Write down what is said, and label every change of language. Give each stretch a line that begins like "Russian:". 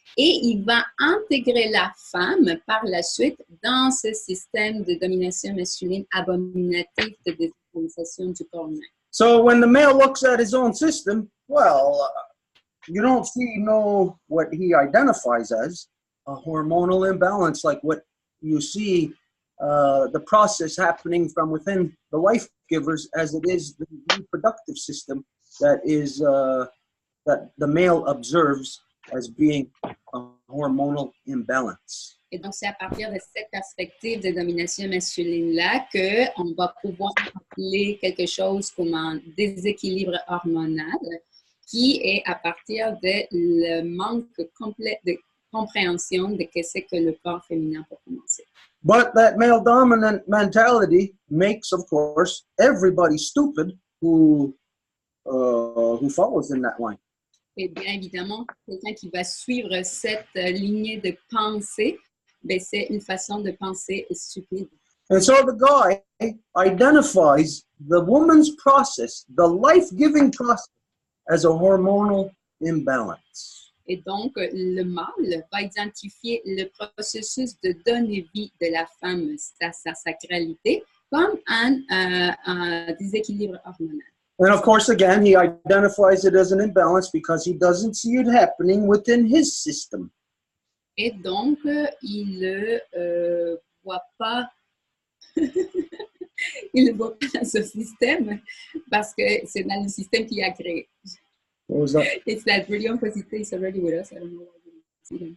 French: Et il va intégrer la femme par la suite dans ce système de domination masculine abominatif de désacralisation du corps humain.
English: So when the male looks at his own system, well, you don't see what he identifies as a hormonal imbalance, like what you see the process happening from within the life givers, as it is the reproductive system that is that the male observes as being a hormonal imbalance.
French: Et donc, c'est à partir de cette perspective de domination masculine-là qu'on va pouvoir appeler quelque chose comme un déséquilibre hormonal, qui est à partir de le manque complet de compréhension de ce que c'est que le corps féminin pour commencer.
English: But that male dominant mentality makes, of course, everybody stupid who follows in that line.
French: Et bien évidemment, quelqu'un qui va suivre cette lignée de pensée, ben, c'est une façon de penser stupide.
English: And so the guy identifies the woman's process, the life-giving process, as a hormonal imbalance.
French: Et donc, le mâle va identifier le processus de donner vie de la femme à sa sacralité comme un déséquilibre hormonal.
English: And of course, again, he identifies it as an imbalance because he doesn't see it happening within his system.
French: Et donc, il ne voit pas, il ne voit pas dans ce système parce que c'est dans le système qu'il a créé.
English: What was that? It's that Radio Infocité is already with us. I don't know why we didn't see them.